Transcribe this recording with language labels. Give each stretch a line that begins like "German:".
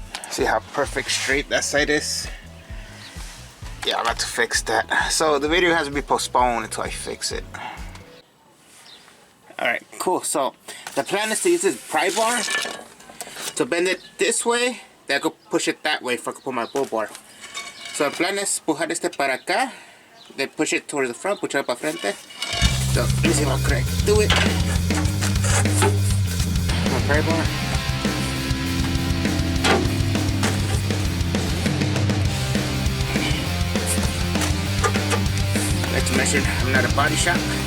English: See how perfect straight that side is? Yeah, I'm about to fix that. So the video has to be postponed until I fix it. Alright, cool. So the plan is to use this pry bar to bend it this way. Then I go push it that way for I can put my bull bar.
Spanish: So el plan es pujar este para acá.
English: Then push it towards the front, push it
Spanish: para frente.
English: So let me see if I can do it. My pry bar. Like to mention, I'm not a body shop.